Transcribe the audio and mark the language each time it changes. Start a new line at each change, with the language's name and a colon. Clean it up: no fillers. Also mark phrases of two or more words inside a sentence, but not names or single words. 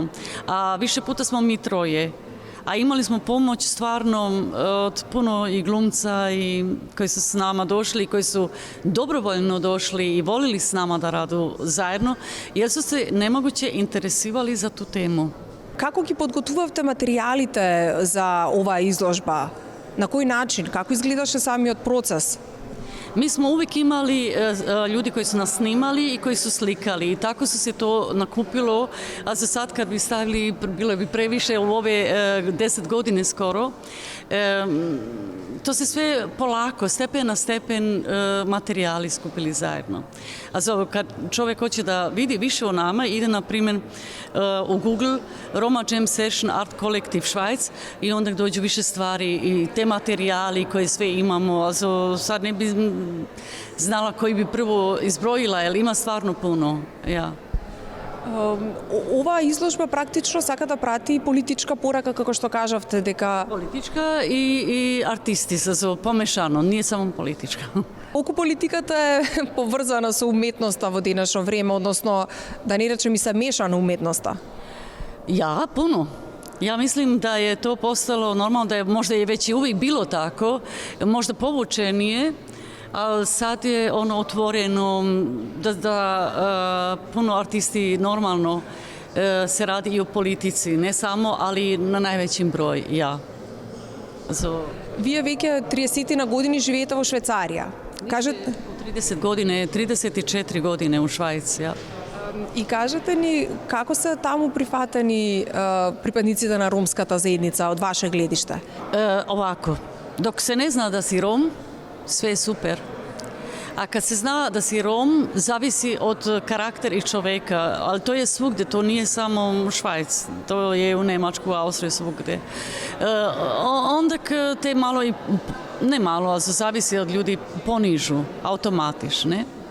Bosnian: A više puta smo mi troje. A imali smo pomoć stvarno od puno i glumca i koji su s nama došli, koji su dobrovoljno došli i volili s nama da radu zajedno, jer su se nemoguće interesivali za tu temu.
Macedonian: Kako ги подготувавте материјалите за оваа изложба? На кој начин? Како изгледаше самиот процес?
Bosnian: Mi smo uvijek imali ljudi koji su nas snimali i koji su slikali i tako su se to nakupilo, a za sad kad bi stavili, bilo bi previše u ove 10 godine skoro, to se sve polako, stepen na stepen materijali skupili zajedno. A kad čovjek hoće da vidi više o nama, ide na primjer u Google Roma Jam Session Art Collective Švajc i onda dođu više stvari i te materijali koje sve imamo. Sad ne bi znala koji bi prvo izbrojila, jer ima stvarno puno. Ja.
Macedonian: Ова изложба практично сака да прати политичка порака, како што кажавте, дека
Bosnian: Politička i artisti sa pomešano, nije samo politička.
Macedonian: колку политиката е поврзана со уметноста во денешно време, односно да не речем и се меша на уметноста.
Bosnian: Ja, puno. Ja mislim da je to postalo normalno, da je možda je već i uvijek bilo tako, možda povučenije, ali sad je ono otvoreno da puno artisti normalno se radi i o politici, ne samo, ali na najvećim broj, ja.
Macedonian: Вие веќе 30 на години живеете во Швајцарија. Кажете
Bosnian: 30 godine, 34 godine u Švajci, ja.
Macedonian: и кажете ни како се таму прифатени припадниците на ромската заедница од ваше гледиште?
Bosnian: Ovako, dok se ne zna da si Rom, sve je super. A kad se zna da si Rom, zavisi od karaktera i čoveka, ali to je svugde, to nije samo Švajc, to je u Nemačku, Austriju, svugde. Onda te malo i, ne malo, ali zavisi od ljudi, ponižu, automatiš, ne?